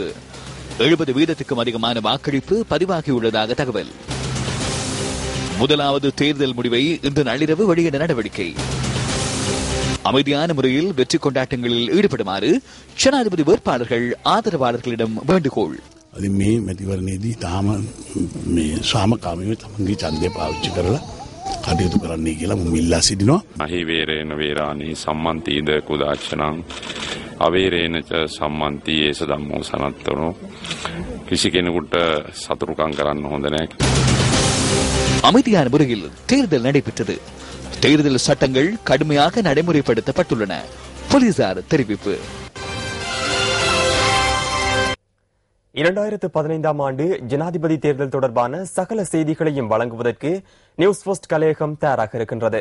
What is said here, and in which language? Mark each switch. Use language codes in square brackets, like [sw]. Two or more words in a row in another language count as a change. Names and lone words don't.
[ta] 70% அதிகமான வாக்களிப்பு பதிவாகியுள்ளதாக தகவல். முதலாவது தேர்தல் முடிவை இன்று நள்ளிரவு வெளியிட நடவடிக்கை. அமைதியான முறையில் வெற்றி கொண்டாட்டங்களில் ஈடுபடுமாறு ஜனாதிபதி வேட்பாளர்கள் ஆதரவாளர்களிடம் வேண்டுகோள். [si] මේ මැතිවරණයේදී තාම මේ සාමකාමීව තමන්ගේ ඡන්දය පාවිච්චි කරලා කටයුතු කරන්නයි කියලා මම ඉල්ලා සිටිනවා. [pi] අහි වේරේන වේරාණී සම්මන්තිද කුදාචනං අවේරේනච සම්මන්ති ඒස ධම්මෝ සනත්තනෝ [si] කිසි කෙනෙකුට සතුරුකම් කරන්න හොඳ නැහැ. [ta] அமைதியான முறையில் தேர்தல் நடைபெற்றது. தேர்தல் சட்டங்கள் கடுமையாக நடைமுறைப்படுத்தப்பட்டுள்ளன. போலீசார் தெரிவிப்பு. 2015 ஆண்டு ஜனாதிபதி தேர்தல் தொடர்பான சகல செய்திகளையும் வழங்குவதற்கு நியூஸ் ஃபர்ஸ்ட் கலையகம் தயாராக இருக்கின்றது.